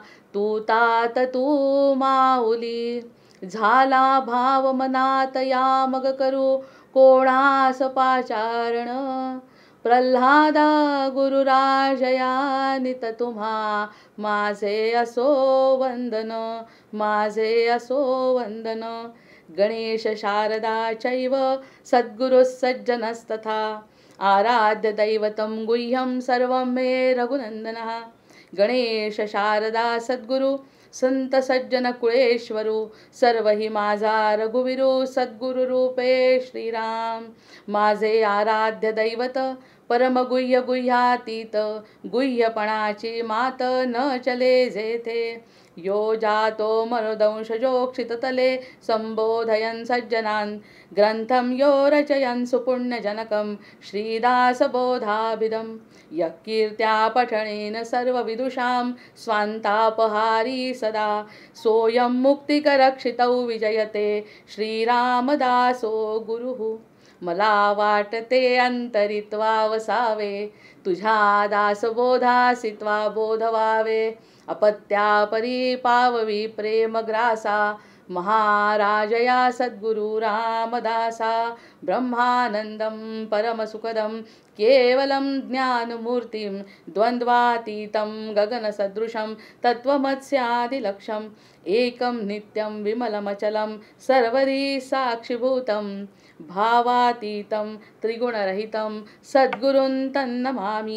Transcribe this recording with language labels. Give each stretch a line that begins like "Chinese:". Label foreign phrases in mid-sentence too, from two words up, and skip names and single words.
Marathi: तू तात तू माऊली, झाला भाव मनात या मग करू कोणास पाचारण. प्रल्हादा गुरुराजया नित तुम्हा, माझे असो वंदन, माझे असो वंदन.
Sanskrit: गणेश शारदा चैव सद्गुरु सज्जनस्तथा, आराध्य दैवतं गुह्यं सर्वं मे रघुनंदनः.
Marathi: गणेश शारदा सद्गुरु संत सज्जन कुळेश्वरू, सर्व ही माझा रघुवीरू. सद्गुरु रूपे श्रीराम, माझे आराध्य दैवत. परम गुह्य गुह्यातीत, गुह्यपणाची मात न चले जेथे.
Sanskrit: यो जातो मनुदंशजोक्षिततले संबोधयन् सज्जनान् ग्रंथम यो रचयन् सुपुण्यजनकं श्रीदासबोधाभिधं यः कीर्त्या पठनेन सर्वविदुषां स्वान्तापहारी सदा सोऽयं मुक्तिकरक्षितौ विजयते श्रीरामदासो गुरुः।
Marathi: मला वाटते अंतरित्वा वसावे तुझ्या दासबोधासित्वा बोधवावे अपत्यापरी पाववी प्रेमग्रासा महाराजया सद्गुरु रामदासा
Sanskrit: ब्रह्मानंदं परमसुखदं केवलं ज्ञानमूर्तिं द्वन्द्वातीतं गगनसदृशं तत्त्वमस्यादिलक्ष्यम् एकं नित्यं विमलमचलं सर्वदी साक्षिभूतं भावातीतं त्रिगुणरहितं सद्गुरुं तन्नमामि।